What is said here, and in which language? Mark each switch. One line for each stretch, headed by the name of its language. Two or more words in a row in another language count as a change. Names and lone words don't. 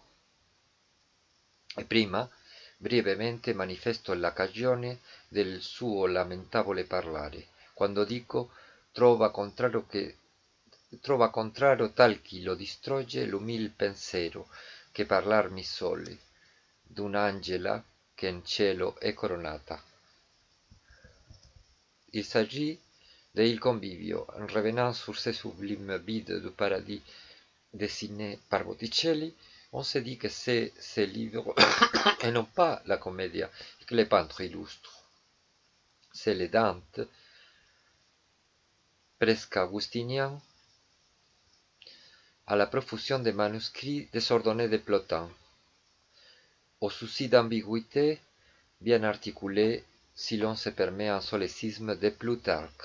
Italian: E prima, brevemente, manifesto la cagione del suo lamentevole parlare, quando dico trova contrario tal chi lo distrugge l'umil pensiero che parlar mi sole, d'un'angela che in cielo è coronata.
French: Il s'agit de Il Convivio, en revenant sur ces sublimes bides du paradis dessinés par Botticelli. On se dit que c'est ces livres et non pas la commedia que les peintres illustrent. C'est les Dante, presque augustiniens, à la profusion des manuscrits désordonnés de Plotin, au souci d'ambiguïté bien articulé si l'on se permet un solécisme de Plutarque.